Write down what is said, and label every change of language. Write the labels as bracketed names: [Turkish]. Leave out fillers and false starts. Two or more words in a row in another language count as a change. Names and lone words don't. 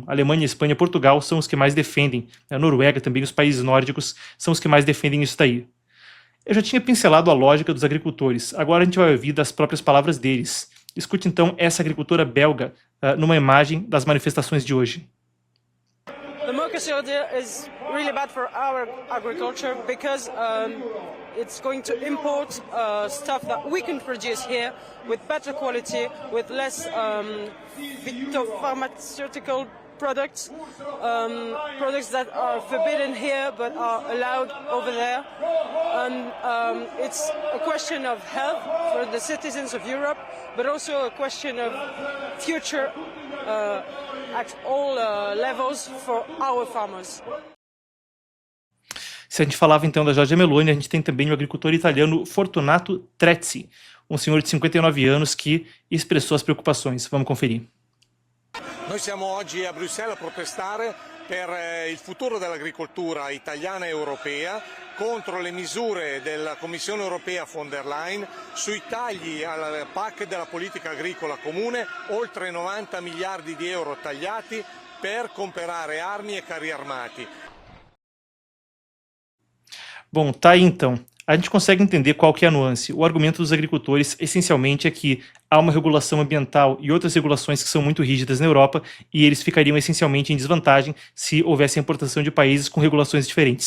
[Portuguese] Alemanha, Espanha e Portugal são os que mais defendem. A Noruega também, os países nórdicos, são os que mais defendem isso daí. Eu já tinha pincelado a lógica dos agricultores, agora a gente vai ouvir das próprias palavras deles. Escute então essa agricultora belga numa imagem das manifestações de hoje. [English] The Mercosur deal is really bad for our agriculture because it's going to import stuff that we can produce here with better quality, with less phytopharmaceutical products, products that are forbidden here but are allowed over there. And it's a question of health for the citizens of Europe, but also a question of future at all levels for our farmers. [Portuguese] Se a gente falava então da Giorgia Meloni, a gente tem também o agricultor italiano Fortunato Trezzi, um senhor de 59 anos que expressou as preocupações. Vamos conferir. [Italian] Noi siamo oggi a Bruxelles a protestare per il futuro dell'agricoltura italiana e europea contro le misure della Commissione europea von der Leyen sui tagli alla PAC della politica agricola comune, oltre 90 miliardi di euro tagliati per comprare armi e carri armati. [Portuguese] Bom, tá aí então. A gente consegue entender qual que é a nuance. O argumento dos agricultores, essencialmente, é que há uma regulação ambiental e outras regulações que são muito rígidas na Europa e eles ficariam essencialmente em desvantagem se houvesse a importação de países com regulações diferentes.